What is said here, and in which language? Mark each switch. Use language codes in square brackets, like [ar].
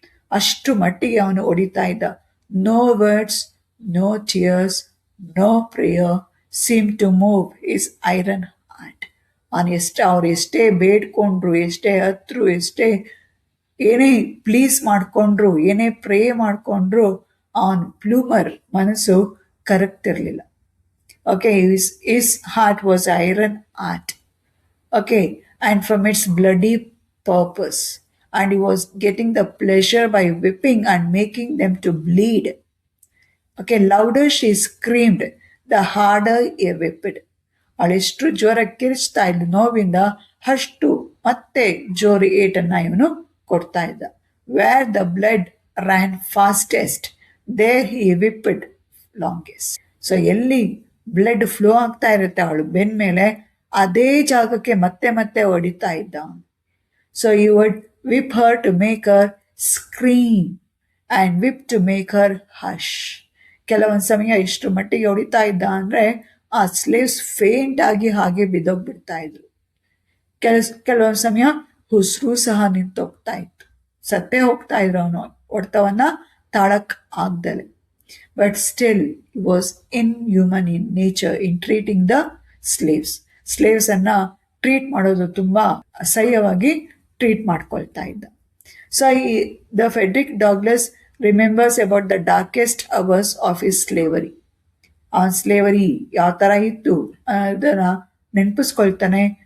[kn] ಅಷ್ಟು ಮಟ್ಟಿಗೆ ಅವನು ಹೊಡಿತಾ ಇದ್ದ. [en] No words, no tears, no prayer seem to move his iron heart. [kn] ಅವ್ರು ಎಷ್ಟೇ ಬೇಡ್ಕೊಂಡ್ರು, ಎಷ್ಟೇ ಹತ್ರು, ಎಷ್ಟೇ ಏನೇ ಪ್ಲೀಸ್ ಮಾಡಿಕೊಂಡ್ರು, ಏನೇ ಪ್ರೇ ಮಾಡಿಕೊಂಡ್ರು ಅವನ್ ಪ್ಲೂಮರ್ ಮನಸ್ಸು ಕರಗ್ತಿರ್ಲಿಲ್ಲ. [en] Okay, his heart was iron heart. Okay, and from its bloody purpose, and he was getting the pleasure by whipping and making them to bleed. Okay, louder she screamed, the harder he whipped. [kn] ಅವಳೆಷ್ಟು ಜೋರ ಕಿರಿಚ್ತಾ ಇದ್ದ ನೋವಿಂದ ಅಷ್ಟು ಮತ್ತೆ ಜೋರು ಏಟನ್ನ ಇವನು ಕೊಡ್ತಾ ಇದ್ದ. [en] Where the blood ran fastest there he whipped longest. [kn] So ಎಲ್ಲಿ blood flow ಆಗ್ತಾ ಇರುತ್ತೆ ಅವಳು ಬೆನ್ ಮೇಲೆ, ಅದೇ ಜಾಗಕ್ಕೆ ಮತ್ತೆ ಮತ್ತೆ ಹೊಡಿತಾ ಇದ್ದ ಅವನು. [en] So you would whip her to make her scream and whip to make her hush. [kn] ಕೆಲವೊಂದು ಸಮಯ ಇಷ್ಟು ಮಟ್ಟಿಗೆ ಹೊಡಿತಾ ಇದ್ದ ಅಂದರೆ ಆ ಸ್ಲೇವ್ಸ್ ಫೇಂಟ್ ಆಗಿ ಹಾಗೆ ಬಿದ್ದೋಗ್ಬಿಡ್ತಾ ಇದ್ರು. ಕೆಲವೊಂದು ಸಮಯ ಉಸಿರು ಸಹ ನಿಂತೋಗ್ತಾ ಇತ್ತು, ಸತ್ತೇ ಹೋಗ್ತಾ ಇದ್ರು ಅವನು ಹೊಡೆತವನ್ನ ತಾಳಕ್ ಆಗ್ದಲೆ. [en] But still he was inhuman in nature in treating the slaves. [kn] Slaves ಅನ್ನ ಟ್ರೀಟ್ ಮಾಡೋದು ತುಂಬಾ ಅಸಹ್ಯವಾಗಿ ಟ್ರೀಟ್ ಮಾಡ್ಕೊಳ್ತಾ ಇದ್ದ. [en] So the Frederick Douglass remembers about the darkest hours of his slavery. [kn] ಆ ಸ್ಲೇವರಿ ಯಾವ ಥರ ಇತ್ತು ಅದನ್ನ ನೆನಪಿಸ್ಕೊಳ್ತಾನೆ.